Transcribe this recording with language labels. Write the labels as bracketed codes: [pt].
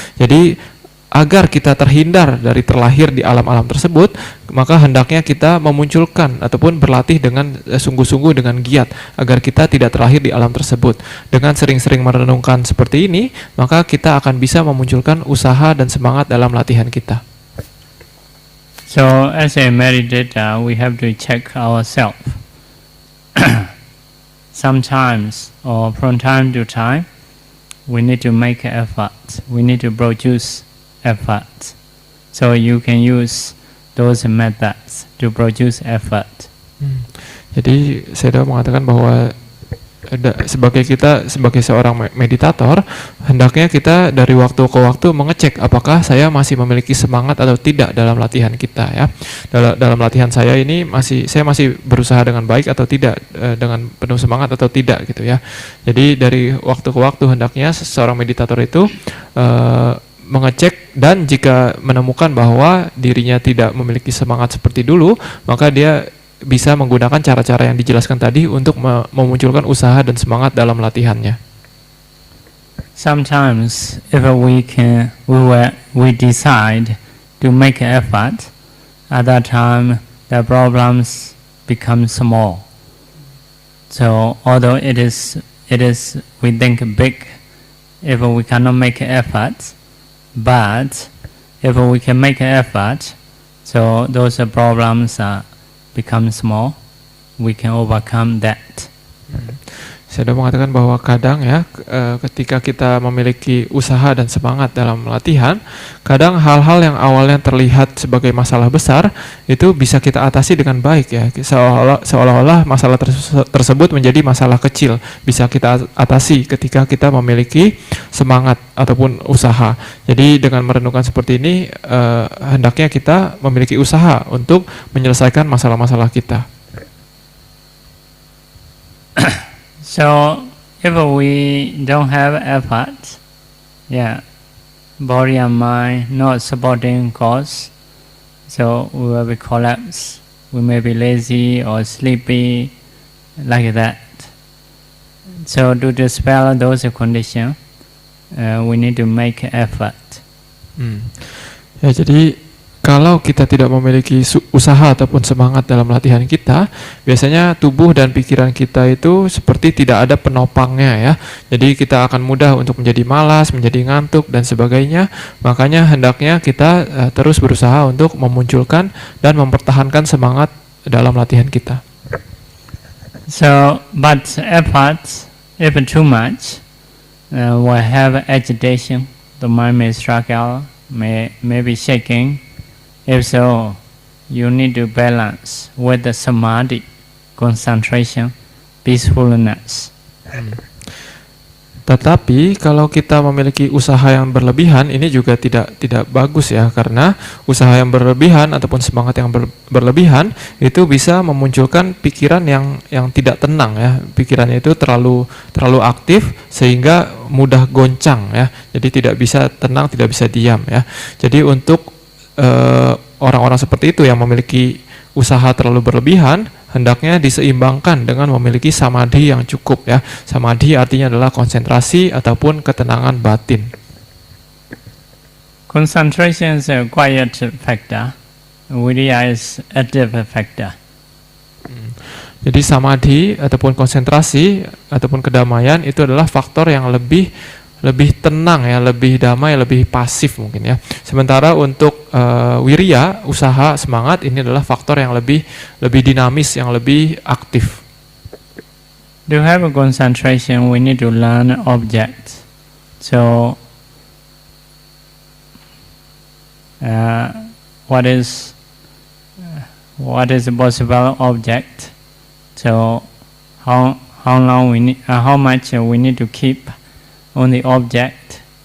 [id] Jadi agar kita terhindar dari terlahir di alam-alam tersebut, maka hendaknya kita memunculkan ataupun berlatih dengan sungguh-sungguh, dengan giat, agar kita tidak terlahir di alam tersebut. Dengan sering-sering merenungkan seperti ini, maka kita akan bisa memunculkan usaha dan semangat dalam latihan kita. [en] So as a meditator, we have to check ourselves. Sometimes or from time to time, we need to make effort. We need to produce effort. So you can use those methods to produce effort. [id] Jadi saya mengatakan bahwa sebagai seorang meditator, hendaknya kita dari waktu ke waktu mengecek apakah saya masih memiliki semangat atau tidak dalam latihan kita ya. Dalam latihan saya ini saya masih berusaha dengan baik atau tidak, dengan penuh semangat atau tidak gitu ya. Jadi dari waktu ke waktu hendaknya seorang meditator itu mengecek, dan jika menemukan bahwa dirinya tidak memiliki semangat seperti dulu, maka dia bisa menggunakan cara-cara yang dijelaskan tadi untuk memunculkan usaha dan semangat dalam latihannya. [en] Sometimes if we decide to make an effort, at that time the problems become small. So although it is we think big if we cannot make an effort, but if we can make an effort, so those problems become small, we can overcome that. [id] Saya sudah mengatakan bahwa kadang ya, ketika kita memiliki usaha dan semangat dalam latihan, kadang hal-hal yang awalnya terlihat sebagai masalah besar itu bisa kita atasi dengan baik ya, seolah-olah masalah tersebut menjadi masalah kecil, bisa kita atasi ketika kita memiliki semangat ataupun usaha. Jadi dengan merenungkan seperti ini, hendaknya kita memiliki usaha untuk menyelesaikan masalah-masalah kita. [en] So if we don't have effort, body and mind not supporting cause, so we will be collapsed. We may be lazy or sleepy, like that. So to dispel those conditions, we need to make effort. [id] Ya, jadi kalau kita tidak memiliki usaha ataupun semangat dalam latihan kita, biasanya tubuh dan pikiran kita itu seperti tidak ada penopangnya ya. Jadi kita akan mudah untuk menjadi malas, menjadi ngantuk dan sebagainya. Makanya hendaknya kita terus berusaha untuk memunculkan dan mempertahankan semangat dalam latihan kita. [en] So, but effort, if too much, will have agitation. The mind may struggle, may be shaking. If so, you need to balance with the samadhi, concentration, peacefulness. [id] Tetapi kalau kita memiliki usaha yang berlebihan, ini juga tidak bagus ya, karena usaha yang berlebihan ataupun semangat yang berlebihan itu bisa memunculkan pikiran yang tidak tenang ya. Pikirannya itu terlalu aktif sehingga mudah goncang ya. Jadi tidak bisa tenang, tidak bisa diam ya. Jadi untuk orang-orang seperti itu yang memiliki usaha terlalu berlebihan, hendaknya diseimbangkan dengan memiliki samadhi yang cukup ya. Samadhi artinya adalah konsentrasi ataupun ketenangan batin. [en] Concentration is a quiet factor. Viriya is active factor. [id] Jadi samadhi ataupun konsentrasi ataupun kedamaian itu adalah faktor yang lebih tenang ya, lebih damai, lebih pasif mungkin ya. Sementara untuk wirya, usaha, semangat ini adalah faktor yang lebih dinamis, yang lebih aktif. [en] To have a concentration, we need to learn objects. So, what is a possible object? So, how much we need to keep on the object?